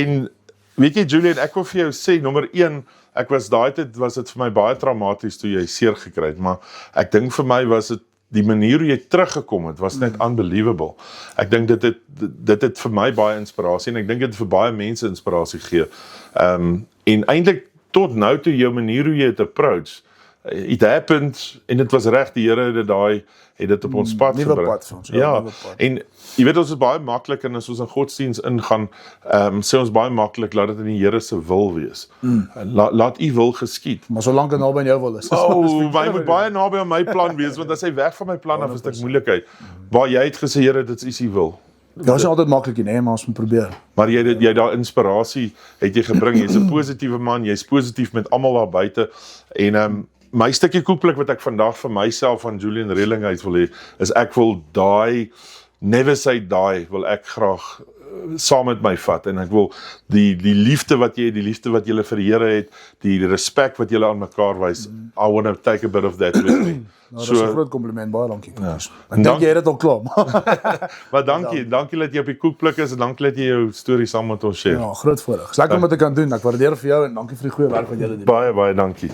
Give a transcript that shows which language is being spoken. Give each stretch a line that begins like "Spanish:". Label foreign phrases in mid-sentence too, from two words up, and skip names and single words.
Afrikaans: En weet jy Julian, ek wil vir jou sê, nommer 1, ek was daai tyd was dit vir my baie traumaties toe jy seer gekry het, maar ek dink vir my was dit die manier hoe jy teruggekom het was net unbelievable. Ek dink dit het vir my baie inspirasie en ek dink dit vir baie mense inspirasie gee. En eintlik tot nou toe jou manier hoe jy het approach,
English: it happened
Afrikaans: en dit was reg, die Here het dit op ons pad gebring. Ja, en jy weet ons is baie maklik en as ons in godsdiens ingaan, sê ons baie maklik laat dit in die Here se wil wees. Laat u wil geskied. Maar solank dit naby aan jou wil is. Hy moet baie naby aan my plan wees, want as hy weg van my plan af is dit moeilikheid. Waar jy het gesê Here, dit is u wil. Ja, is altyd maklik nie, maar ons moet probeer. Maar jy daai inspirasie het jy gebring. Jy's 'n positiewe man, jy's positief met almal daar buite en my stukkie koekblik wat ek vandag vir myself van Julian Redlinghuis wil hê, is ek wil daai
English: never say die
Afrikaans: wil ek graag saam met my vat en ek wil die liefde wat jy het, die liefde wat jy vir die Here het, die respek wat jy aan mekaar wys.
English: I want to take a bit of that with me.
Afrikaans: Nou, dat is 'n groot compliment, baie dankie. Ek dink jy het dit al klaar. Maar dankie dat jy op die koekblik is en dankie dat jy jou storie saam met ons share. Ja, groot voorreg. Dis lekker om dit te kan doen. Ek waardeer vir jou en dankie vir die goeie werk wat jy doen. Baie dankie.